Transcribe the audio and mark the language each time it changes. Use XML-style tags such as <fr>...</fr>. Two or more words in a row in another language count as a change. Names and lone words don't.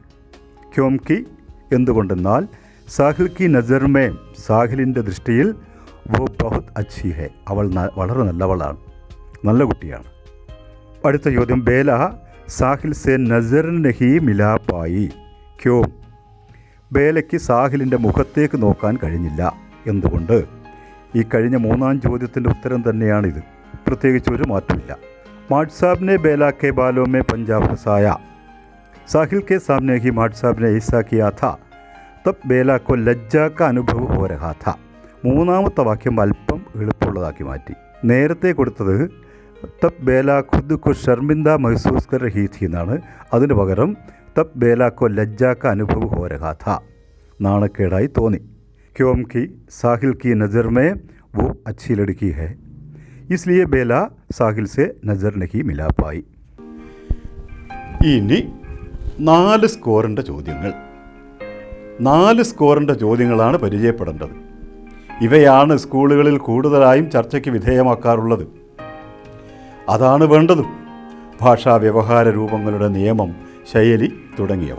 <ml>ക്യോംകി, എന്തുകൊണ്ടെന്നാൽ</ml> <hi>साहिल की नज़र में,</hi> <ml>സാഹിലിൻ്റെ ദൃഷ്ടിയിൽ</ml> <hi>वो बहुत अच्छी है,</hi> <ml>അവൾ വളരെ നല്ലവളാണ്, നല്ല കുട്ടിയാണ്. അടുത്ത ചോദ്യം,</ml> <hi>बेला साहिल से नज़र नहीं मिला पाई, क्यों,</hi> <ml>ബേലയ്ക്ക് സാഹിലിൻ്റെ മുഖത്തേക്ക് നോക്കാൻ കഴിഞ്ഞില്ല. എന്തുകൊണ്ട്? ഈ കഴിഞ്ഞ 3ാം ചോദ്യത്തിൻ്റെ ഉത്തരം തന്നെയാണിത്, പ്രത്യേകിച്ച് ഒരു മാറ്റമില്ല.</ml> <hi>माड साहब ने बेला के बालों में पंजा फंसाया, साहिल के सामने ही माड साहब ने ऐसा किया था, तब बेला को लज्जा का अनुभव हो रहा था.</hi> <ml>മൂന്നാമത്തെ വാക്യം അല്പം എളുപ്പമുള്ളതാക്കി മാറ്റി. നേരത്തെ കൊടുത്തത്</ml> <hi>तब बेला ख़ुद को शर्मिंदा महसूस कर रही थी</hi> <ml>എന്നാണ്. അതിന് പകരം</ml> <hi>तब बेला को लज्जा का अनुभव हो रहा था,</hi> <ml>നാണക്കേടായി തോന്നി.</ml> <hi>क्योंकि साहिल की नज़र में वो अच्छी लड़की है, इसलिए बेला साहिल से नजर नहीं मिला पाई.</hi> <ml>ഇനി 4 സ്കോറിൻ്റെ ചോദ്യങ്ങൾ. 4 സ്കോറിൻ്റെ ചോദ്യങ്ങളാണ് പരിചയപ്പെടേണ്ടത്. ഇവയാണ് സ്കൂളുകളിൽ കൂടുതലായും ചർച്ചയ്ക്ക് വിധേയമാക്കാറുള്ളത്. അതാണ് വേണ്ടതും. ഭാഷാ വ്യവഹാര രൂപങ്ങളുടെ നിയമം, ശൈലി തുടങ്ങിയവ.</ml>